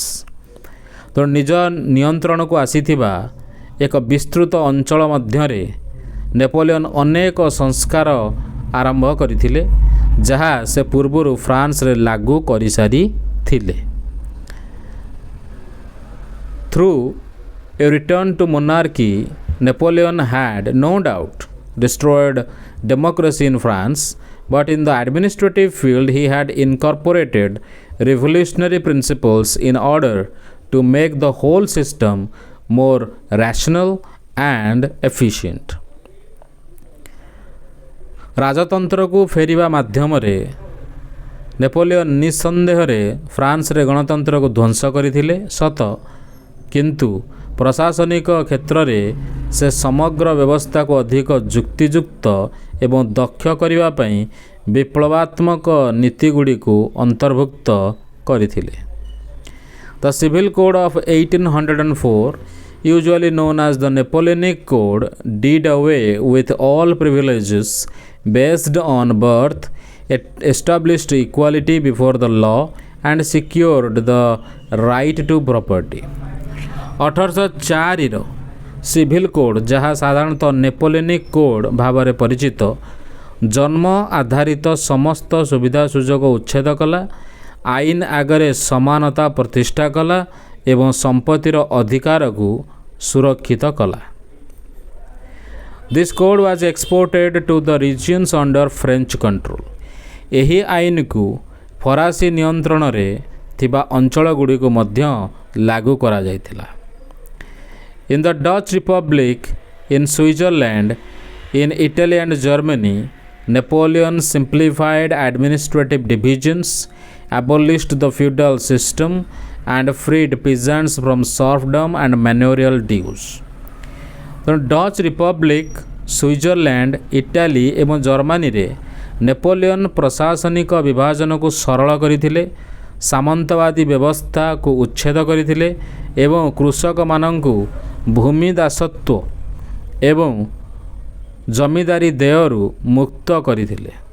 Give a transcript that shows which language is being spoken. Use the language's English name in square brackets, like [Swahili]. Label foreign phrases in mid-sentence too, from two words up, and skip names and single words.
[Odia] ତ ନିଜ ନିୟନ୍ତ୍ରଣକୁ ଆସିଥିବା ଏକ ବିସ୍ତୃତ ଅଞ୍ଚଳ ମଧ୍ୟରେ ନେପୋଲିଅନ୍ ଅନେକ ସଂସ୍କାର ଆରମ୍ଭ କରିଥିଲେ, ଯାହା ସେ ପୂର୍ବରୁ ଫ୍ରାନ୍ସରେ ଲାଗୁ କରିସାରିଥିଲେ। [English] Through a return to monarchy, Napoleon had no doubt destroyed democracy in France, but in the administrative field he had incorporated revolutionary principles in order to make the whole system more rational and efficient. [Odia] ରାଜତନ୍ତ୍ରକୁ ଫେରିବା ମାଧ୍ୟମରେ ନେପୋଲିଅନ୍ ନିଃସନ୍ଦେହରେ ଫ୍ରାନ୍ସରେ ଗଣତନ୍ତ୍ରକୁ ଧ୍ୱଂସ କରିଥିଲେ ସତ, କିନ୍ତୁ ପ୍ରଶାସନିକ କ୍ଷେତ୍ରରେ ସେ ସମଗ୍ର ବ୍ୟବସ୍ଥାକୁ ଅଧିକ ଯୁକ୍ତିଯୁକ୍ତ ଏବଂ ଦକ୍ଷ କରିବା ପାଇଁ ବିପ୍ଳବାତ୍ମକ ନୀତିଗୁଡ଼ିକୁ ଅନ୍ତର୍ଭୁକ୍ତ କରିଥିଲେ। [English] The Civil Code of 1804, usually known as the Napoleonic Code, did away with all privileges based on birth, established equality before the law and secured the right to property. [Odia] 1804 ସିଭିଲ୍ କୋଡ଼୍, ଯାହା ସାଧାରଣତଃ ନେପୋଲିଅନିକ୍ କୋଡ଼୍ ଭାବରେ ପରିଚିତ, ଜନ୍ମ ଆଧାରିତ ସମସ୍ତ ସୁବିଧା ସୁଯୋଗ ଉଚ୍ଛେଦ କଲା, ଆଇନ ଆଗରେ ସମାନତା ପ୍ରତିଷ୍ଠା କଲା ଏବଂ ସମ୍ପତ୍ତିର ଅଧିକାରକୁ ସୁରକ୍ଷିତ କଲା। [English] This code was exported to the regions under French control. [Odia] ଏହି ଆଇନକୁ ଫରାସୀ ନିୟନ୍ତ୍ରଣରେ ଥିବା ଅଞ୍ଚଳଗୁଡ଼ିକୁ ମଧ୍ୟ ଲାଗୁ କରାଯାଇଥିଲା। [English] In the Dutch Republic, in Switzerland, in Italy and Germany, Napoleon simplified administrative divisions, abolished the feudal system, and freed peasants from serfdom and manorial dues. [Odia] ଡଚ୍ ରିପବ୍ଲିକ୍, ସୁଇଜରଲ୍ୟାଣ୍ଡ, ଇଟାଲୀ ଏବଂ ଜର୍ମାନୀରେ ନେପୋଲିଅନ୍ ପ୍ରଶାସନିକ ବିଭାଜନକୁ ସରଳ କରିଥିଲେ, ସାମନ୍ତବାଦୀ ବ୍ୟବସ୍ଥାକୁ ଉଚ୍ଛେଦ କରିଥିଲେ ଏବଂ କୃଷକମାନଙ୍କୁ ଭୂମି ଦାସତ୍ୱ ଏବଂ ଜମିଦାରୀ ଦେୟରୁ ମୁକ୍ତ କରିଥିଲେ।